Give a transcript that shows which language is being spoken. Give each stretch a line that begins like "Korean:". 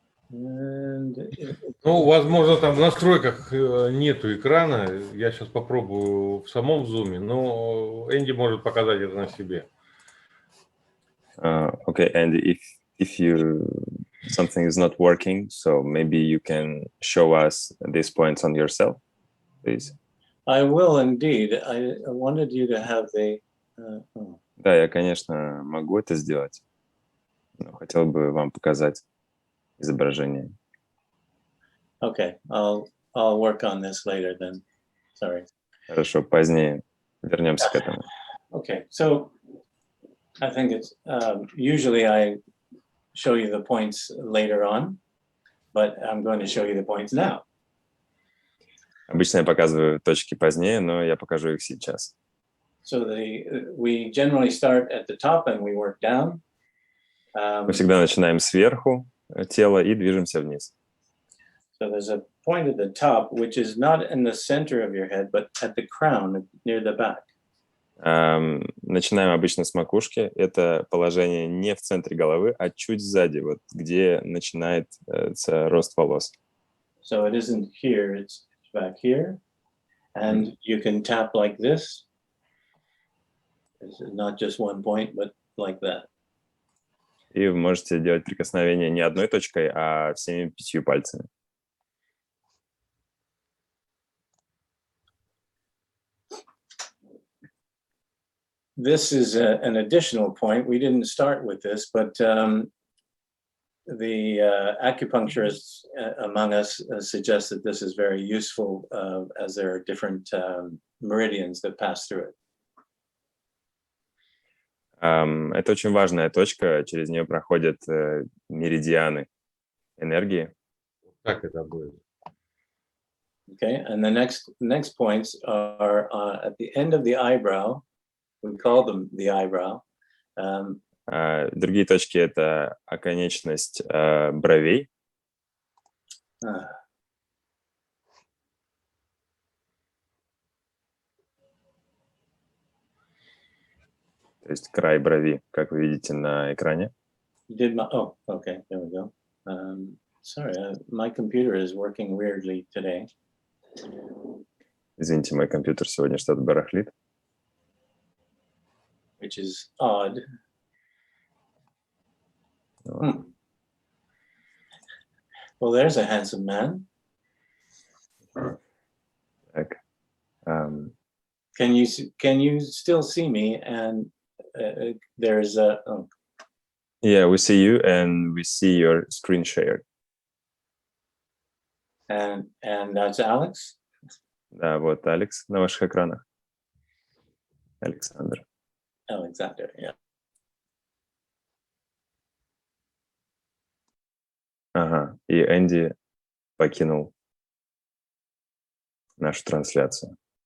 Russian: Ну, возможно, там в настройках нету экрана. Я сейчас попробую в самом зуме, но Энди может показать это на себе.
English: Okay, and if you something is not working, so maybe you can show us these points on yourself, please. I will indeed. I wanted you to have the.
Russian: Да, я, конечно, могу это сделать, но хотел бы вам показать изображение.
English: Okay, I'll work on this later then. Sorry.
Russian: Хорошо, позднее вернемся к этому.
English: Okay, so I think it's usually I show you the points later on, but I'm going to show you the points now.
Russian: Обычно я показываю точки позднее, но я покажу их сейчас.
English: So we generally start at the top and we work down.
Russian: Мы всегда начинаем сверху тела и движемся вниз.
English: So there's a point at the top, which is not in the center of your head, but at the crown, near the back.
Russian: Начинаем обычно с макушки. Это положение не в центре головы, а чуть сзади, вот где начинается рост волос.
English: So it isn't here, it's back here. And you can tap like this. This is not just one point, but like that.
Russian: И вы можете делать прикосновение не одной точкой, а всеми 5 пальцами.
English: This is an additional point. We didn't start with this, but the acupuncturists among us suggest that this is very useful as there are different meridians that pass through it.
Russian: Это очень важная точка, через нее проходят меридианы энергии. Как это будет?
English: Okay, and the next points are at the end of the eyebrow. We call them the eyebrow.
Russian: Другие точки — это оконечность бровей. То есть край брови, как вы видите на экране.
English: Oh, okay, there we go. Sorry, my computer is working weirdly today.
Russian: Извините, мой компьютер сегодня что-то барахлит.
English: Which is odd. Well, there's a handsome man.
Russian: Так.
English: Can you still see me? And there's a. Oh. Yeah, we see you and we see your screen shared. And that's Alex.
Russian: Да, вот Алекс на ваших экранах. Александр.
English: Alexander, yeah.
Russian: Ага, и Энди покинул нашу трансляцию.